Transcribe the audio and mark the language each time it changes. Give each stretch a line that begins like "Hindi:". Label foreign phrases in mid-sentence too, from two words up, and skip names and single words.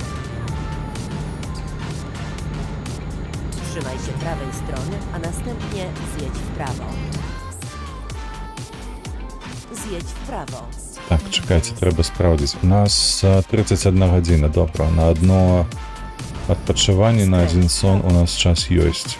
Polish: Trzymaj się prawej strony, a następnie zjedź w prawo. Zjedź w prawo.
Ukrainian: Так, чекайте, треба справдить. У нас 31 година, добре. На одно відпочивання, на один сон у нас час есть.